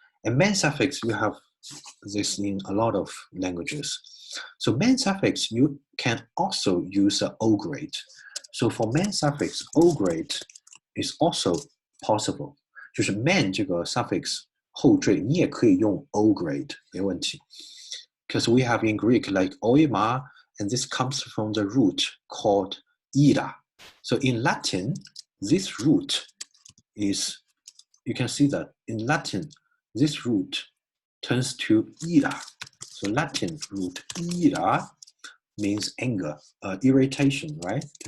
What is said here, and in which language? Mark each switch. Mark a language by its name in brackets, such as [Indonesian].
[English] And man suffix, you have this in a lot of languages. So man suffix, you can also use an O grade. So for man suffix, O grade is also possible. [Chinese] 就是 man 这个 suffix 后缀，你也可以用 O grade, 没问题。 [English] Because we have in Greek like oima, and this comes from the root called ira. So in Latin, this root is, you can see that in Latin, this root turns to ira. So Latin root ira means anger, irritation, right?